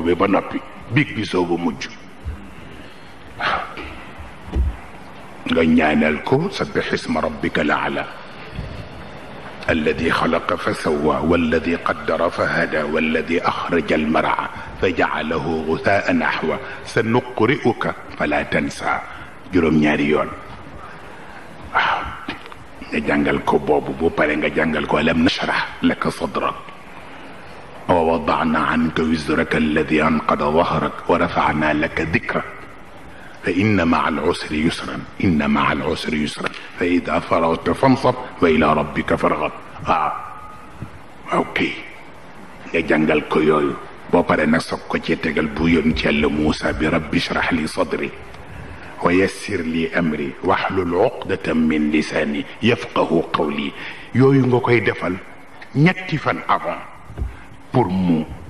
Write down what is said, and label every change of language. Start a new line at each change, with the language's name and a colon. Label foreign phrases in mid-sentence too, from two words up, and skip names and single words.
Wolof: bi ba noppi biig bi soogu mujj waaw nga ñaanal ko
Arabic: سبح اسم ربك الأعلى الذي خلق فسوى والذي قدر فهدى والذي أخرج المرعى فجعله غثاء أحوى سنقرئك فلا تنسى
Wolof: juróom-ñaari yoon waaw nga jàngal ko boobu bu pare nga jàngal ko
Arabic: ألم نشرح لك صدرك ووضعنا عنك وزرك الذي أنقض ظهرك ورفعنا لك ذكرك فإن مع العسر يسرا إن مع العسر yusran inna ma'a al-usri يسرا فإذا فرغت فانصب وإلى ربك فارغب
Wolof: waaw ok nga jàngal ko yooyu boo pare nag soog ko ci tegal bu yoon ci Yàlla Muusa bi
Arabic: رب اشرح لي صدري ويسر لي أمري واحلل عقدة من لساني يفقهوا قولي
Wolof: yooyu nga koy defal ñetti fan
French: avant pour
Wolof: mu